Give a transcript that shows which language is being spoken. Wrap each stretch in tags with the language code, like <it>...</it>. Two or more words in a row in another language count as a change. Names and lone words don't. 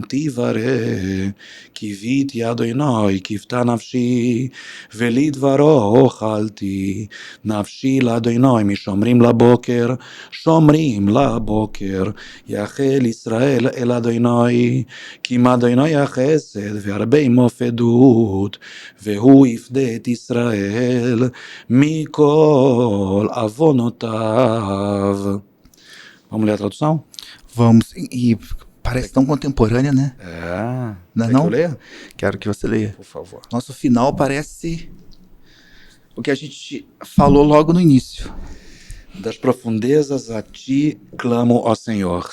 <he>תברא, קיוויתי אדוני כפתה נפשי, ולדברו אוכלתי, נפשי לאדוני משומרים לבוקר, שומרים לבוקר, יחל ישראל אל אדוני, כי עם אדוני החסד והרבה עמו פדות, והוא יפדה את ישראל מכל עוונותיו.</he> <pt>Vamos ler a tradução? Vamos. E parece tão contemporânea, né? Não é não? Que eu leia? Quero que você leia. Por favor. Nosso final parece o que a gente falou logo no início. Das profundezas a ti clamo, ó Senhor.</pt>